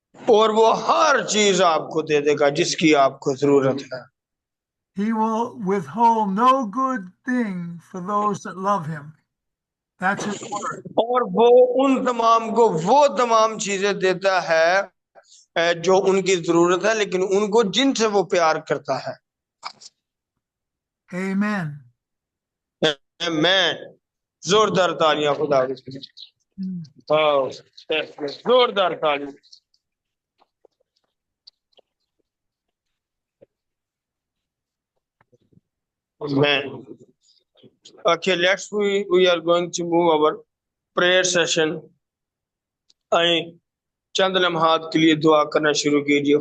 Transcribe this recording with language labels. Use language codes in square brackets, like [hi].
[hi] और वो हर चीज आपको दे देगा जिसकी आपको जरूरत है। [en] He will withhold no good thing for those that love Him. That's His word. [hi] और वो उन तमाम को वो तमाम चीजें देता है जो उनकी जरूरत है, लेकिन उनको जिनसे वो प्यार करता है। [en] Amen. [hi] आमीन। जोरदार तालियां खुदा के लिए। हाँ, जोरदार तालियां। [en] Amen. Okay, we are going to move our prayer session. [hi] आए चंद लम्हात के लिए दुआ करना शुरू कीजिए।